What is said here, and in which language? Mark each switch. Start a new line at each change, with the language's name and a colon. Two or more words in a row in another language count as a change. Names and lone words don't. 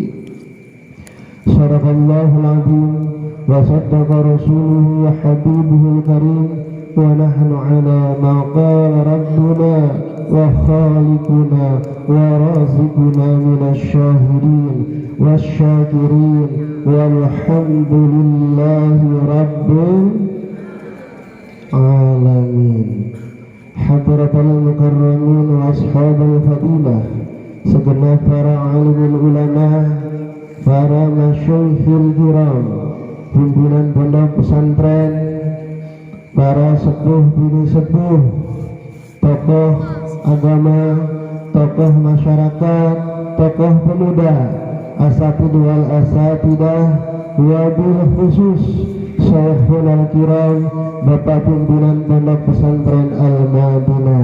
Arabic: صدق الله العظيم وصدق رسوله وحبيبه الكريم ونحن على ما قال ربنا وخالقنا ورازقنا من الشاهدين والشاكرين والحمد لله رب العالمين. حضرة المكرمين وأصحاب الفضيلة,
Indonesian: segenap para alim ulama, para
Arabic: مشايخ الكرام,
Indonesian: pimpinan pondok pesantren, para sepuh bini sepuh, tokoh agama, tokoh masyarakat, tokoh pemuda,
Arabic: الأساتذة والأستاذات,
Indonesian: wabil khusus
Arabic: شيخ الكرام,
Indonesian: Bapak pimpinan pondok pesantren Al-Madinah.